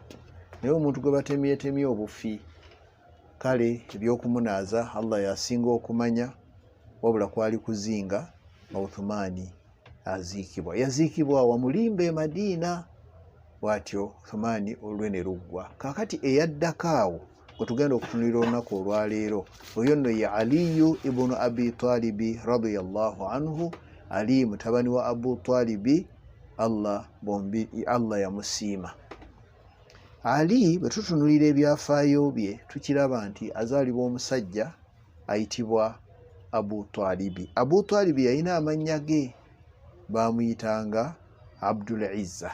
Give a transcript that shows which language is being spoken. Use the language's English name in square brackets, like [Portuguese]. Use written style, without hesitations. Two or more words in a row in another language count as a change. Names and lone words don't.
[Ganda] Naye omuntu gwe batemyetemye obufi, kale ebyokumunaaza Allah yasinga okumanya, wabula kwali kuzinga Uthman aziikibwa. Yaziikibwa wamulimba e Madiina. Bw'atyo Uthman olwe ne luggwa. Kaakati eyaddako awo gwe tugenda okutunulira olunaku olwaleero, oyo nno ye Aliyu ibn Abi Talibi [Arabic] رضي الله عنه. [Ganda] Ali mutabani wa Abu Talibi, Allah yamusiima. Ali bwe tutunulira ebyafaayo bye tukiraba nti azaalibwa omusajja ayitibwa Abu Talibi. Abu Talibi yalina amannya ge, baamuyitanga Abdul Izza.